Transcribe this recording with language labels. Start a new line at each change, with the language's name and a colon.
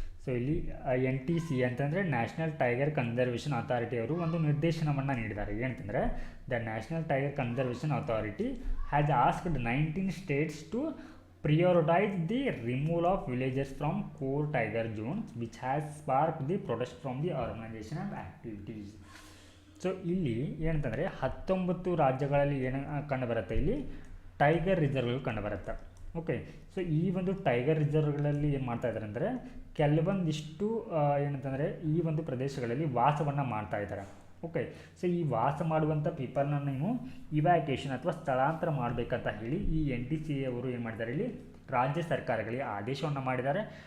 Kannada: So ಇಲ್ಲಿ NTCA ಅಂತಂದರೆ national tiger conservation authority ಅವರು ಒಂದು ನಿರ್ದೇಶನವನ್ನು ನೀಡಿದ್ದಾರೆ. ಏನಂತಂದರೆ,
English: The national tiger conservation authority has asked 19 states to prioritize the removal of villagers from core tiger zones, which has sparked the protest from the organization and activities.
Kannada: So ಇಲ್ಲಿ ಏನಂತಂದರೆ 19 ರಾಜ್ಯಗಳಲ್ಲಿ ಏನು ಕಂಡುಬರುತ್ತೆ, ಇಲ್ಲಿ ಟೈಗರ್ ರಿಸರ್ವ್ಗಳು ಕಂಡುಬರುತ್ತೆ. ಓಕೆ, ಸೊ ಈ ಒಂದು tiger ರಿಸರ್ವ್ಗಳಲ್ಲಿ ಏನು ಮಾಡ್ತಾ ಇದ್ದಾರೆ ಅಂದರೆ, ಕೆಲವೊಂದಿಷ್ಟು ಏನಂತಂದರೆ ಈ ಒಂದು ಪ್ರದೇಶಗಳಲ್ಲಿ ವಾಸವನ್ನು ಮಾಡ್ತಾ ಇದ್ದಾರೆ. ಓಕೆ, ಸೊ ಈ ವಾಸ ಮಾಡುವಂಥ ಪೀಪಲ್ನ ನೀವು ಇವ್ಯಾಕ್ಯೂಯೇಷನ್ ಅಥವಾ ಸ್ಥಳಾಂತರ ಮಾಡಬೇಕಂತ ಹೇಳಿ ಈ NTCA ಅವರು ಏನು ಮಾಡಿದ್ದಾರೆ, ಇಲ್ಲಿ ರಾಜ್ಯ ಸರ್ಕಾರಗಳಿಗೆ ಆದೇಶವನ್ನು ಮಾಡಿದ್ದಾರೆ.